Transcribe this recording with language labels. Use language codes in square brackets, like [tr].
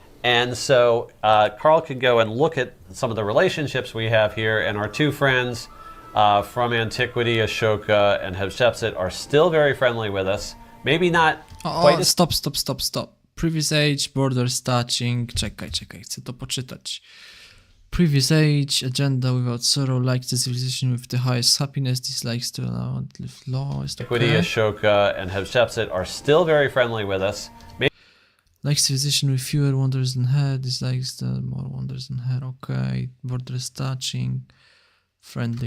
[en] And so Carl can go and look at some of the relationships we have here, and our two friends from antiquity, Ashoka and Hatshepsut, are still very friendly with us. Maybe not quite as... Stop. Previous age, borders touching. [pl] Czekaj, chcę to poczytać. [en] Previous age, agenda without sorrow, likes the civilization with the highest happiness, dislikes to live lowest. Antiquity, Ashoka and Hatshepsut are still very friendly with us. Likes civilization with fewer wonders than her, dislikes the more wonders than her. Okay, borders touching, friendly.